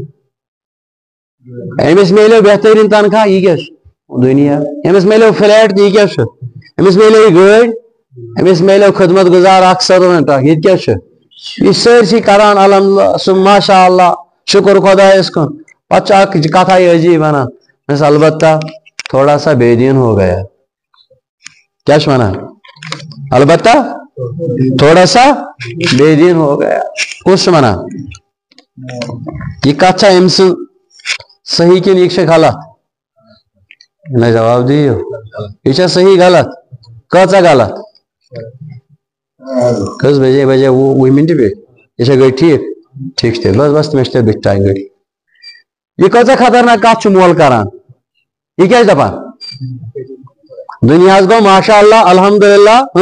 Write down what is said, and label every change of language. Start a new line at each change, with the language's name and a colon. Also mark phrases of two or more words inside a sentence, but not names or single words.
Kashmiri: أمِس میلیو بہتریٖن تنخواہ یہِ کیٛاہ چھُ دُنیا أمِس میلیو فلیٹ تہِ یہِ کیٛاہ چھُ أمِس میلے گٲڑۍ أمِس میلیو خدمت گزار اکھ سٔروَنٹ اکھ یہِ تہِ کیٛاہ چھُ یہِ سٲرسٕے کران الحمدللہ سُہ ماشاء اللہ شکر خۄدایس کُن پتہٕ چھُ اکھ کتھا عجیٖب ونان بس
Urdu: البتہ تھوڑا سا بے دین ہو گیا
Kashmiri: کیا چھُ ونان
Urdu: البتہ تھوڑا سا بے دین ہو گیا
Kashmiri: کُس چھُ ونان یہِ کتھ چھا أمۍ سٕنٛز صحیح کِنہٕ یہِ چھِ غلط نہ جواب دِیِو یہِ چھا صحیح غلط کۭژاہ غلط کٔژ بجے وُہ مِنٹہِ بیٚیہِ یہِ چھا گٔے ٹھیٖک ٹھیٖک چھُ تیٚلہِ بس بس مےٚ چھُ تیٚلہِ بٕتھِ ٹایم گٔڑی یہِ کۭژاہ خطرناک کتھ چھُ مول کران یہِ کیٛاہ چھِ دپان دُنیاہس گوٚو ماشاء اللہ الحمدللہ